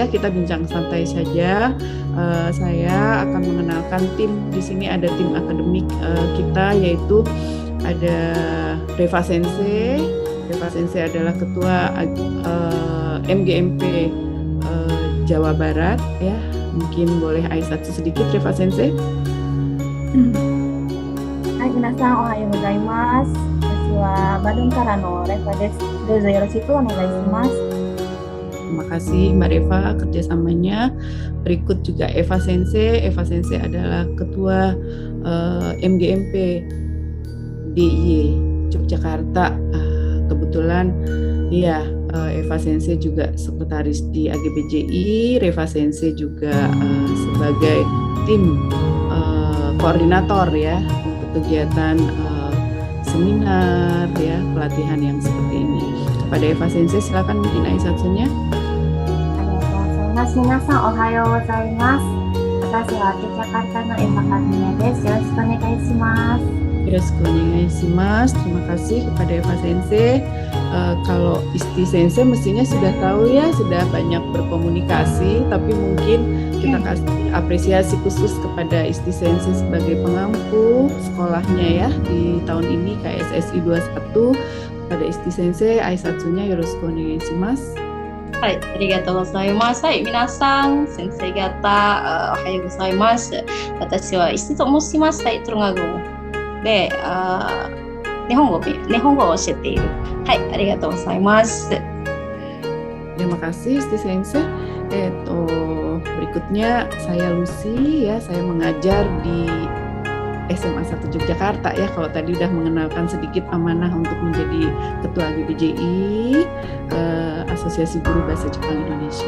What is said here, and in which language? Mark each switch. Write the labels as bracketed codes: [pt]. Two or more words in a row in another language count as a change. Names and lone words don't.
[id] Kita bincang santai saja. Saya akan mengenalkan tim. Di sini ada tim akademik kita, yaitu ada Reva Sensei. Reva Sensei adalah ketua MGMP Jawa Barat ya. Mungkin boleh Aisatsu sedikit Reva Sensei. [ja] はい、皆さんおはようございます. Watashi wa Bandung kara no Reva desu. どうぞよろしくお願いします. [id] Terima kasih Mbak Reva kerjasamanya. Berikut juga Eva Sensei. Eva Sensei adalah Ketua MGMP DIY Yogyakarta. Kebetulan Eva Sensei juga sekretaris di AGBJI. Reva Sensei juga sebagai tim koordinator ya untuk kegiatan seminar ya, pelatihan yang seperti ini. Kepada Eva Sensei silakan mungkin aisatsunya. [ja] 皆さんおはようございます. Watashi wa Yogyakarta no Eva Kazumiya desu. よろしくお願いします. よろしくお願いします. [id] Terima kasih kepada Eva Sensei. Kalau Isti Sensei mestinya sudah tahu ya, sudah banyak berkomunikasi, tapi mungkin kita kasih apresiasi khusus kepada Isti Sensei sebagai pengampu sekolahnya ya di tahun ini KSSI 21. Kepada Isti Sensei, aisatsunya [ja] よろしくお願いします. はい、ありがとうございます。はい、皆さん、先生方、おはようございます。私は石と申します。はい、トルガ語で、日本語を教えている。はい、ありがとうございます。 [id] Terima kasih Isti Sensei. Berikutnya saya Lucy ya, saya mengajar di SMA 1 Yogyakarta ya. Kalau tadi udah mengenalkan sedikit amanah untuk menjadi Ketua AGBJI, Asosiasi Guru Bahasa Jepang Indonesia.